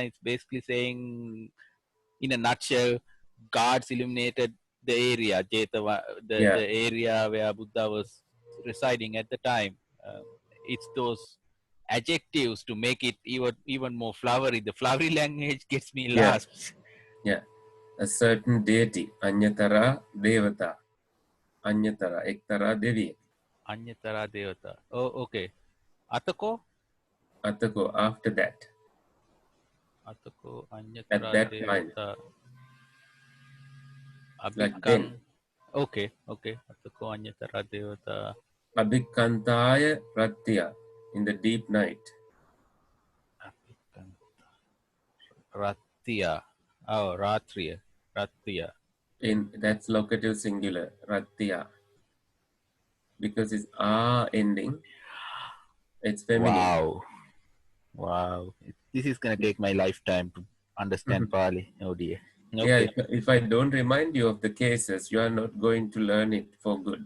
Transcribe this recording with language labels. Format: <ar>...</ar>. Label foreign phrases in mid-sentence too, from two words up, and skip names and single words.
<en>It's basically saying, in a nutshell, gods illuminated the area, Jetava, Yeah, the area where Buddha was residing at the time. Um, it's those adjectives to make it even more flowery. The flowery language gets me yeah, lost. yeah. A certain deity,</en> <pi>Anyatara Devata, Anyatara, Ektara Devi. Anyatara Devata.</pi> <en>Oh, okay.</en> <pi>Atako? Atako,</pi> <en>after that,</en> <pi>Atako</pi> <en>at</en> <pi>Anyatara</pi> <en>that time,</en> <pi>Devata.</pi> <en>like then,</en> <pi>Abhikang.</pi> <en>Okay, okay.</en> <pi>Atako anyatara devata. Abhikantaya Ratya,</pi> <en>in the deep night.</en> <pi>Ratya. Oh, Ratriya. Ratya.</pi> <en>In that's locative singular, Ratya, because it's ending, it's feminine. Wow. Wow. This is going to take my lifetime to understand Pali. Oh dear. Yeah, Okay. if I don't remind you of the cases, you are not going to learn it for good.</en>